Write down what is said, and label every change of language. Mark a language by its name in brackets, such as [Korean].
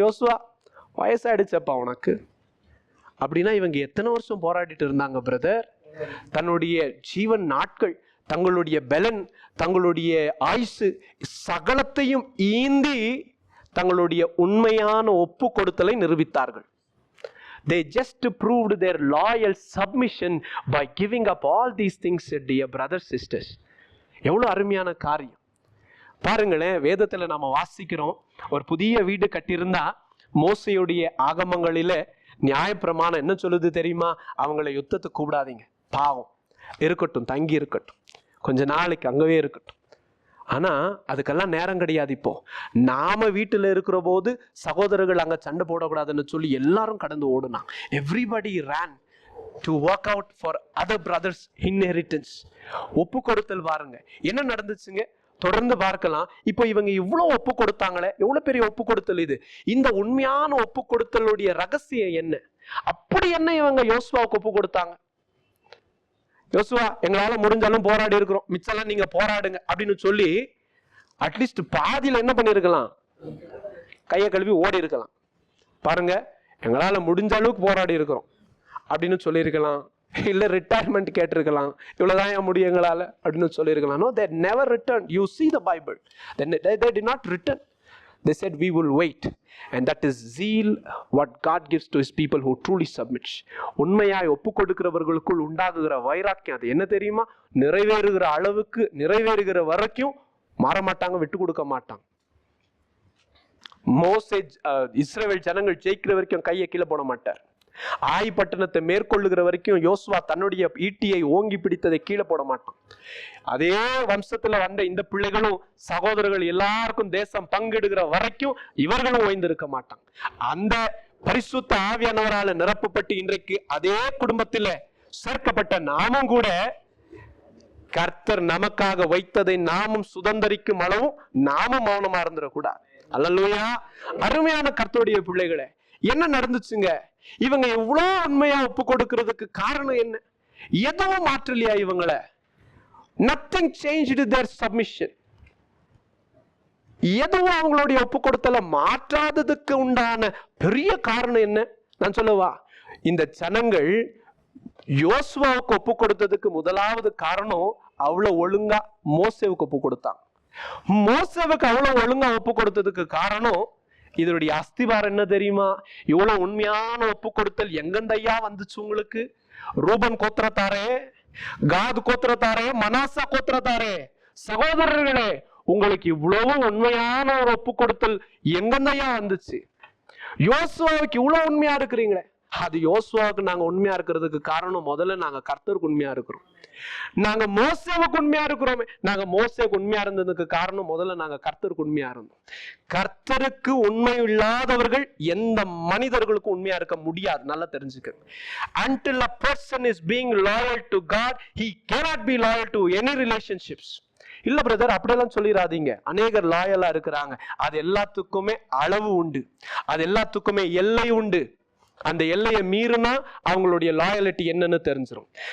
[Tamil] யோசுவா, வயசாயிடுச்சப்பா உனக்கு. அப்படின்னா இவங்க எத்தனை வருஷம் போராடிட்டு இருந்தாங்க பிரதர்? தன்னுடைய ஜீவன் நாட்கள், தங்களுடைய பலன், தங்களுடைய ஆயுசு சகலத்தையும் ஈந்தி தங்களுடைய உண்மையான ஒப்பு கொடுத்தலை நிரூபித்தார்கள். [English] They just proved their loyal submission by giving up all these things, dear brothers, sisters. [Tamil] எவ்வளவு அருமையான காரியம் பாருங்களேன். வேதத்துல நாம வாசிக்கிறோம், ஒரு புதிய வீடு கட்டியிருந்தா மோசையுடைய ஆகமங்களில நியாயப்பிரமாணம் என்ன சொல்லுது தெரியுமா? அவங்களை யுத்தத்துக்கு கூப்பிடாதீங்க, பாவம், இருக்கட்டும், தங்கி இருக்கட்டும், கொஞ்ச நாளைக்கு அங்கவே இருக்கட்டும். ஆனா அதுக்கெல்லாம் நேரம் கிடையாது. இப்போ நாம வீட்டுல இருக்கிற போது சகோதரர்கள் அங்க சண்டை போடக்கூடாதுன்னு சொல்லி எல்லாரும் கடந்து ஓடுனாங்க. [English] Everybody ran to work out for other brothers' inheritance. [Tamil] ஒப்பு கொடுத்தல் பாருங்க என்ன நடந்துச்சுங்க, தொடர்ந்து பார்க்கலாம். இப்போ இவங்க இவ்வளவு ஒப்பு கொடுத்தாங்களே, எவ்வளவு பெரிய ஒப்பு கொடுத்தல் இது. இந்த உண்மையான ஒப்பு கொடுத்தலுடைய ரகசியம் என்ன? அப்படி என்ன இவங்க யோசுவாவுக்கு ஒப்பு கொடுத்தாங்க? யோசுவா, எங்களால முடிஞ்சாலும் போராடி இருக்கிறோம், மிச்செல்லாம் நீங்க போராடுங்க அப்படின்னு சொல்லி அட்லீஸ்ட் பாதியில என்ன பண்ணிருக்கலாம்? கையை கழுவி ஓடி இருக்கலாம். பாருங்க, எங்களால முடிஞ்ச அளவுக்கு போராடி இருக்கிறோம் அப்படின்னு சொல்லியிருக்கலாம். இல்ல ரிட்டையர்மெண்ட் கேட்டிருக்கலாம், இவ்வளவுதான் ஏன் முடியும் எங்களால அப்படின்னு சொல்லியிருக்கலாம். [English] No, they never returned. You see the Bible. They did not return. They said we will wait. And that is zeal what God gives to his people who truly submit. [Tamil] உண்மையாய் ஒப்பு கொடுக்கிறவர்களுக்குள் உண்டாகுகிற வைராக்கியம் அது என்ன தெரியுமா? நிறைவேறுகிற அளவுக்கு, நிறைவேறுகிற வரைக்கும் மாற மாட்டாங்க, விட்டு கொடுக்க மாட்டாங்க. மோசே இஸ்ரவேல் ஜனங்கள் ஜெயிக்கிற வரைக்கும் கையை கீழே போட மாட்டார். ஆய் பட்டணத்தை மேற்கொள்ளுகிற வரைக்கும் யோசுவா தன்னுடைய ஈட்டியை ஓங்கி பிடித்ததை கீழே போட மாட்டான். அதே வம்சத்துல வந்த இந்த பிள்ளைகளும் சகோதரர்கள் எல்லாருக்கும் தேசம் பங்கெடுக்கிற வரைக்கும் இவர்களும் ஓய்ந்திருக்க மாட்டாங்க. அந்த பரிசுத்த ஆவியானவரால நிரப்பப்பட்டு இன்றைக்கு அதே குடும்பத்தில சேர்க்கப்பட்ட நாமும் கூட கர்த்தர் நமக்காக வைத்ததை நாமும் சுதந்திரிக்கும் அளவும் நாமும் மௌனமா இருந்துடக்கூடாது. அல்லேலூயா. அருமையான கர்த்தருடைய பிள்ளைகளே, என்ன நடந்துச்சுங்க? இவங்க எவ்வளவு உண்மையா ஒப்பு கொடுக்கிறதுக்கு காரணம் என்ன? எதுவும் மாற்றலையா இவங்கள? [English] nothing changed their submission. [Tamil] எதுவும் அவங்களுடைய ஒப்பு கொடுத்தல மாற்றாததுக்கு உண்டான பெரிய காரணம் என்ன நான் சொல்லவா? இந்த ஜனங்கள் யோசுவாவுக்கு ஒப்பு கொடுத்ததுக்கு முதலாவது காரணம், அவ்வளவு ஒழுங்கா மோசேவுக்கு ஒப்பு கொடுத்தாங்க. மோசேவுக்கு அவ்வளவு ஒழுங்கா ஒப்பு கொடுத்ததுக்கு காரணம், இதனுடைய அஸ்திவாரம் என்ன தெரியுமா? இவ்வளவு உண்மையான ஒப்பு கொடுத்தல் எங்கந்தையா வந்துச்சு உங்களுக்கு? ரூபன் கோத்திரத்தாரே, காத் கோத்திரத்தாரே, மனாசா கோத்திரத்தாரே, சகோதரர்களே, உங்களுக்கு இவ்வளவு உண்மையான ஒரு ஒப்பு கொடுத்தல் எங்கந்தையா வந்துச்சு? யோசுவாவுக்கு இவ்வளவு உண்மையா இருக்கிறீங்களே, அது யோசுவாவுக்கு நாங்க உண்மையா இருக்கிறதுக்கு காரணம் முதல்ல நாங்க கர்த்தருக்கு உண்மையா இருக்கிறோம். நாங்க மோசேவுக்கு உண்மையா இருக்கிறோமே, நாங்க மோசேவுக்கு உண்மையா இருந்ததுக்கு காரணம் முதல்ல நாங்க கர்த்தருக்கு உண்மையா இருந்தோம். கர்த்தருக்கு உண்மை இல்லாதவர்கள் எந்த மனிதர்களுக்கும் உண்மையா இருக்க முடியாது. நல்லா தெரிஞ்சுக்க. [English] Until a person is being loyal to God, he cannot be loyal to any relationships. [Tamil] இல்ல பிரதர் அப்படியெல்லாம் சொல்லிடாதீங்க. அநேகர் லாயலா இருக்கிறாங்க. அது எல்லாத்துக்குமே அளவு உண்டு, அது எல்லாத்துக்குமே எல்லை உண்டு. அந்த எல்லையை மீறினா அவங்களுடைய லாயலிட்டி என்னன்னு தெரிஞ்சிடும்.